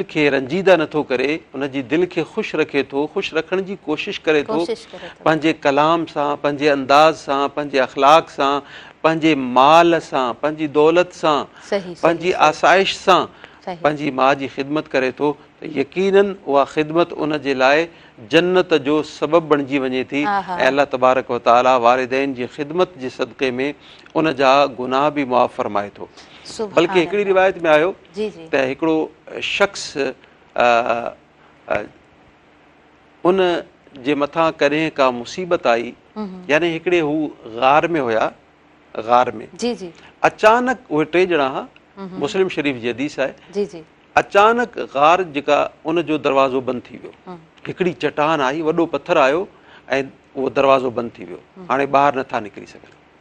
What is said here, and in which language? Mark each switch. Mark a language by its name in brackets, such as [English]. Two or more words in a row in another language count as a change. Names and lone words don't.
[Sindhi] खे रंजीदा नथो करे, उन जी दिलि खे ख़ुशि रखे थो, ख़ुशि रखण जी कोशिशि करे थो, पंहिंजे कलाम सां, पंहिंजे अंदाज़ सां, पंहिंजे अख़लाक सां, पंहिंजे माल सां, पंहिंजी दौलत सां, पंहिंजी आसाइश सां पंहिंजी माउ जी ख़िदमत करे थो, त यकीनन उहा ख़िदमत उन जे लाइ जन्नत जो सबबु बणिजी वञे थी। ऐं अल्लाह [Arabic] تبارك وتعالى [Sindhi] वालिदैन जी ख़िदमत जे सदक़े में उन जा गुनाह बि मुआफ़ फरमाए थो। बल्कि हिकिड़ी रिवायत में आयो त हिकिड़ो शख़्स उन जे मथां कॾहिं का मुसीबत आई, यानी हिकिड़े हू ग़ार में हुया, ग़ार में अचानक उहे टे ॼणा हुआ, मुस्लिम शरीफ़ जी हदीस आहे, अचानक ग़ार जेका उन जो दरवाज़ो बंदि थी वियो, हिकिड़ी चट्टान आई, वॾो पथर आयो ऐं उहो दरवाज़ो बंदि थी वियो, हाणे ॿाहिरि नथा निकिरी सघनि।